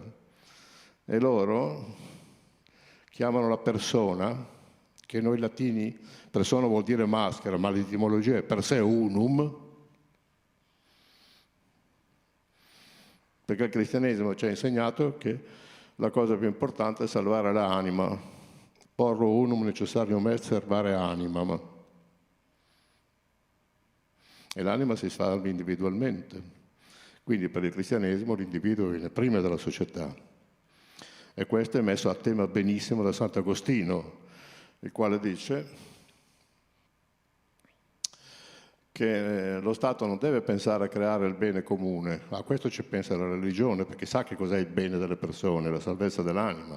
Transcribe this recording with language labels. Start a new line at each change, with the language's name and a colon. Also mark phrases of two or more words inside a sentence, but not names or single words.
Italian: E loro chiamano la persona, che noi latini, persona vuol dire maschera, ma l'etimologia è per sé unum, perché il cristianesimo ci ha insegnato che la cosa più importante è salvare l'anima.
Latin: Porro unum necessarium est servare animam.
Italian: E l'anima si salva individualmente. Quindi per il cristianesimo l'individuo viene prima della società. E questo è messo a tema benissimo da Sant'Agostino, il quale dice che lo Stato non deve pensare a creare il bene comune, a questo ci pensa la religione, perché sa che cos'è il bene delle persone, la salvezza dell'anima.